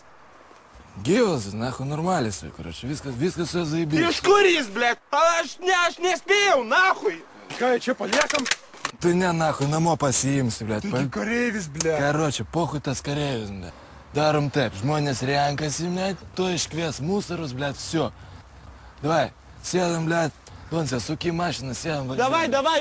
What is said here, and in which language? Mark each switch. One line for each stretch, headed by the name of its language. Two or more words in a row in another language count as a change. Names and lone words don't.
Lithuanian: Gyvas, nahui normaliai, короче, viskas su zaibys. Iš kur jis, blядь? Aš nespėjau, nахуй! Ką, čia paliekam? Tu ne, nahui, namo pasiimsi, blядь. Taigi kareivis, blядь.
Russian: Короче, похуй
Lithuanian: tas kareivis, blядь. Darom taip, žmonės renkasi, blядь, tu iškvies musarus,
Russian: блядь, все. Давай,
Lithuanian: sėdam, blядь, Donce, suki mašiną, sėdam.
Russian: Давай,